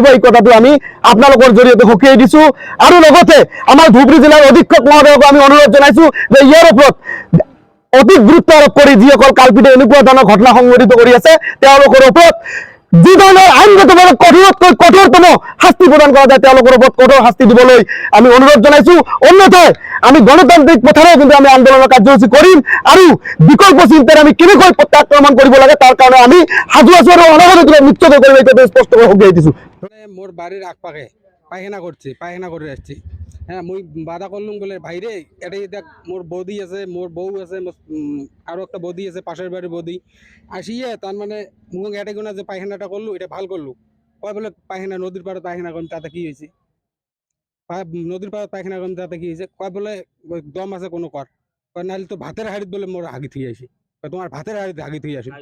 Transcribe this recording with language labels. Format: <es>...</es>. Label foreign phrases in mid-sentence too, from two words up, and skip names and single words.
<as>এই কথাটো আমি আপোনালোকৰ জৰিয়তে সকীয়াই দিছোঁ। আৰু লগতে আমাৰ ধুবুৰী জিলাৰ অধীক্ষক মহোদয়ক আমি অনুৰোধ জনাইছোঁ যে ইয়াৰ ওপৰত অধিক গুৰুত্ব আৰোপ কৰি যিসকল কাল্পিতে এনেকুৱা ধৰণৰ ঘটনা সংঘটিত কৰি আছে তেওঁলোকৰ ওপৰত যি ধৰণৰ আইনগতভাৱে কঠোৰতকৈ কঠোৰতম শাস্তি প্ৰদান কৰা যায় তেওঁলোকৰ ওপৰত কঠোৰ শাস্তি দিবলৈ আমি অনুৰোধ জনাইছোঁ। অন্যথায় আমি গণতান্ত্ৰিক পথেৰে কিন্তু আমি আন্দোলনৰ কাৰ্যসূচী কৰিম আৰু বিকল্প চিন্তাৰে আমি কেনেকৈ প্ৰত্যাক্ৰমণ কৰিব লাগে তাৰ কাৰণে আমি সাজু আছোঁ আৰু অনাগত নিশ্চিত কৰিব এইটো স্পষ্টকৈ সকীয়াই দিছোঁ।</as> <bn>মোর বাড়ির আকপাকে পায়খানা করছি, পায়খানা করে আসছি। হ্যাঁ, মুই বাধা করলুম বলে ভাইরে এটাই দেখ মোর বৌদি আছে, মোর বউ আছে, আরও একটা বৌদি আছে, পাশের বাড়ির বৌদি আসিয়ে তার মানে মুখ এটাই গোনা যে পায়খানাটা করলু এটা ভাল করলু। কয় বলে পায়খানা নদীর পাড়ে পায়খানা করুন তাতে কি হয়েছে, নদীর পাড়ে পায়খানা করুন তাতে কি হয়েছে, কয় বলে দম আছে কোনো কর, কয় নাহলে তো ভাতের হাড়িত বলে মোর হাগি থুই আসি, তোমার ভাতের হাড়িতে হাগি থুই আসি।</bn>